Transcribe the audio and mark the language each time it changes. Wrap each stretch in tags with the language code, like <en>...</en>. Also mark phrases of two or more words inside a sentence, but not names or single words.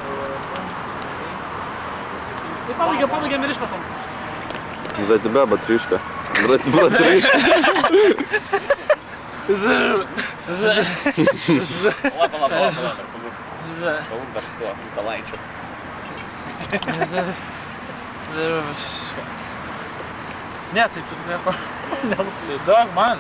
<lt>Tai pabaigiam ir išmetam.</lt> <ru>За тебя, батрюшка. Батрюшка.</ru> <lt>Pala. Galbūt dar su tuo Italaičiu. Ne, tai tu nepa... Tai duok man.</lt>